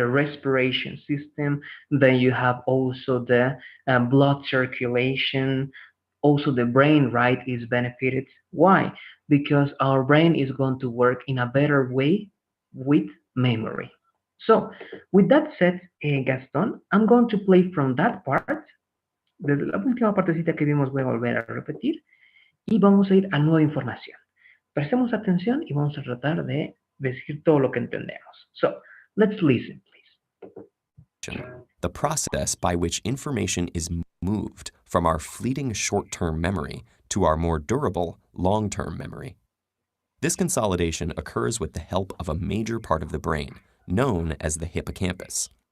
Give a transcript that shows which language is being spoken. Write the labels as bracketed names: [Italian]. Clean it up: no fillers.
[English] The respiration system, then you have also the blood circulation, also the brain, right, is benefited. Why? Because our brain is going to work in a better way with memory. So, with that said, Gaston, I'm going to play from that part. [Spanish] Desde la última partecita que vimos voy a volver a repetir y vamos a ir a nueva información. Prestemos atención y vamos a tratar de decir todo lo que entendemos. [English] So, let's listen, please. The process by which information is moved from our fleeting short-term memory to our more durable long-term memory. This consolidation occurs with the help of a major part of the brain, known as the hippocampus.